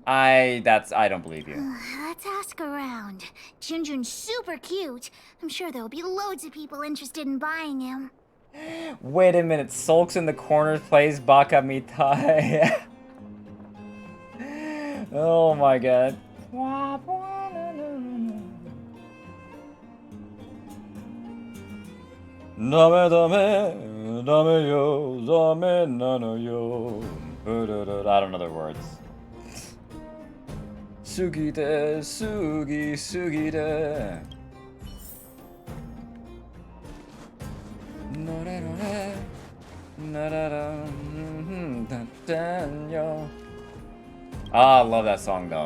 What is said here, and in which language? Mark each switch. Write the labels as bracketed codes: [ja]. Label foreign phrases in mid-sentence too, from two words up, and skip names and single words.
[en] I don't believe you. Let's ask around. Junjun's super cute. I'm sure there'll be loads of people interested in buying him. Wait a minute. Sulks in the corner plays Baka Mitai. Oh my god. [ja] ダメ、ダメ、ダメよ、ダメなのよ. [en] I don't know the words. [ja] スギデ、スギ、スギデ. [en] Ah, I love that song though.